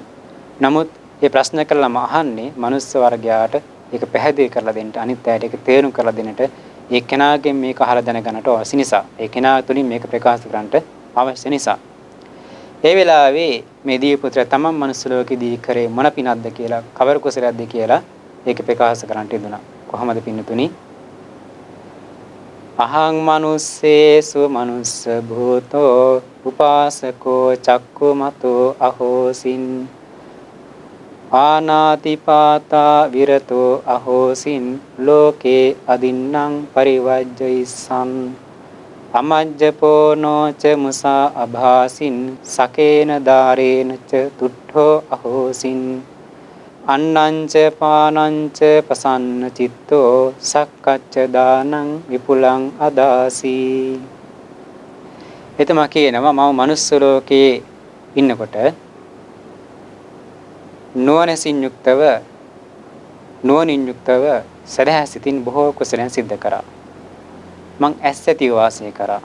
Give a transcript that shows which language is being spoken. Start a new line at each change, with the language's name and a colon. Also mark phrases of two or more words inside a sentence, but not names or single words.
Sinhala: නමුත් මේ ප්‍රශ්න කළාම අහන්නේ මනුස්ස වර්ගයාට ඒක පැහැදිලි කරලා දෙන්න, අනිත් අයට ඒක තේරුම් කරලා දෙන්නට, ඒ කෙනාගෙන් මේක අහලා දැනගන්නට අවශ්‍ය නිසා, ඒ කෙනා තුලින් මේක ප්‍රකාශ කරන්නට අවශ්‍ය නිසා. ඒ වෙලාවේ මේ දිව්‍ය පුත්‍රයා තමන් මනුස්ස ලෝකෙදී කරේ මොන පිනක්ද කියලා, කවර කුසලයක්ද කියලා ඒක ප්‍රකාශ කරන්නට යෙදුණා. කොහොමද පින්නතුනි?
Pali: අහං මනුස්සේසු මනුස්ස භූතෝ උපාසකෝ චක්කුමතෝ අහෝසින් ආනාතිපාතා විරතෝ අහෝසින් ලෝකේ අදින්නම් පරිවජ්ජයිසං අමජ්ජපෝනෝ ච මුසා අභාසින් සකේන දාරේන ච තුට්ඨෝ අහෝසින් අන්නංච පානංච පසන්න චිත්තෝ සක්කච්ච දානං විපුලං අදාසි.
Sinhala: එතම කියනවා මම මනුස්ස ලෝකේ ඉන්නකොට නුවණින් යුක්තව සදහැ සිතින් බොහෝ කුසලයන් සිද්ධ කරා. මං ඇස් ඇතිව වාසය කරා.